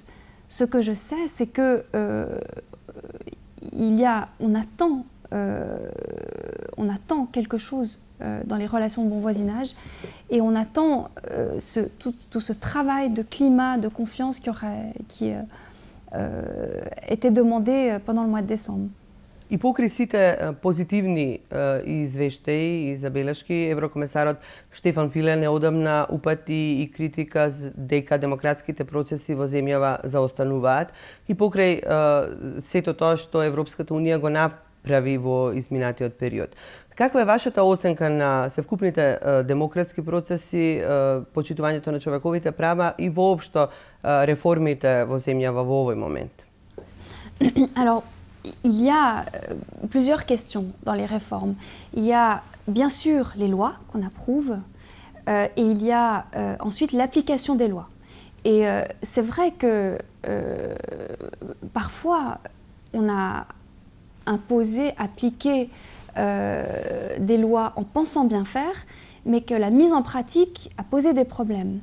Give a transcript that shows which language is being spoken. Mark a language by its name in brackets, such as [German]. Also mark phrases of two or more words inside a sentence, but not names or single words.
[French] Ce que je sais, c'est que on attend quelque chose dans les relations de bon voisinage et on attend tout ce travail de climat, de confiance qui était demandé pendant le mois de décembre. [Macedonian] И покрај сите позитивни извештаи и забелешки, еврокомесарот Штефан Филе неодамна упати и критика дека демократските процеси во земјава заостануваат и покрај сето тоа што Европската унија го направи во изминатиот период. Каква е вашата оценка на севкупните демократски процеси, почитувањето на човековите права и воопшто реформите во земјава во овој момент? [French] Alors, il y a plusieurs questions dans les réformes. Il y a bien sûr les lois qu'on approuve et il y a ensuite l'application des lois. Et c'est vrai que parfois on a imposé, appliqué des lois en pensant bien faire, mais que la mise en pratique a posé des problèmes.